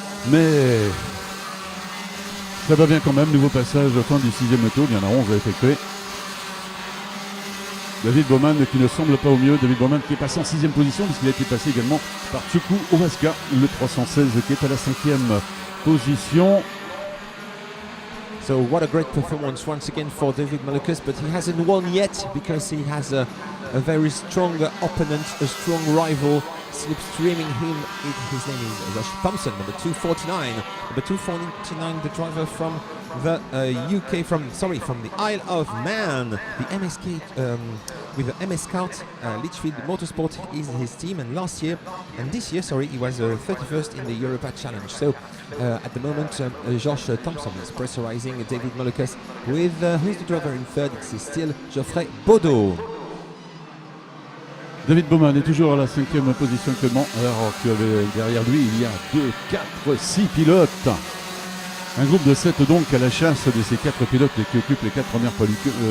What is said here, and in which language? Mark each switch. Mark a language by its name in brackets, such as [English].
[French] Mais ça va bien quand même. Nouveau passage fin du 6e tour. Il y en a 11 à effectuer. David Bowman qui ne semble pas au mieux. David Bowman qui est passé en 6e position puisqu'il a été passé également par Tuisku Ovaska, le 316 qui est à la 5e position. [English] So what a great performance once again for David Malukas, but he hasn't won yet because he has a very strong opponent, a strong rival slipstreaming him. His name is Josh Thompson, number 249. Number 249, the driver from the UK, from the Isle of Man. The MSK with the MS Scout, Litchfield Motorsport is his team, and this year, he was 31st in the Europa Challenge. So at the moment, Josh Thompson is pressurizing David Malukas with who's the driver in third? It's still Geoffrey Baudot. [French] David Bowman est toujours à la 5e position actuellement, alors que derrière lui il y a 2, 4, 6 pilotes. Un groupe de 7 donc à la chasse de ces 4 pilotes qui occupent les 4 premières positions.